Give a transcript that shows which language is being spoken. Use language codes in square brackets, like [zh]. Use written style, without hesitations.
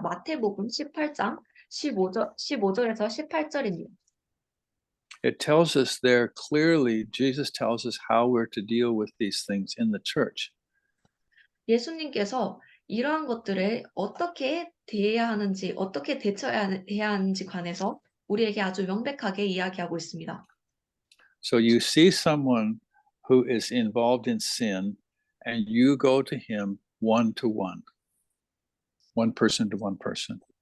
[ko] 마태복음 18장 15절에서 18절입니다. [en] It tells us there clearly, Jesus tells us how we're to deal with these things in the church. [ko] 예수님께서 이러한 것들에 어떻게 대해야 하는지, 어떻게 대처해야 하는지 관해서 우리에게 아주 명백하게 이야기하고 있습니다. [en] So you see someone who is involved in sin, and you go to him one to one person to one person.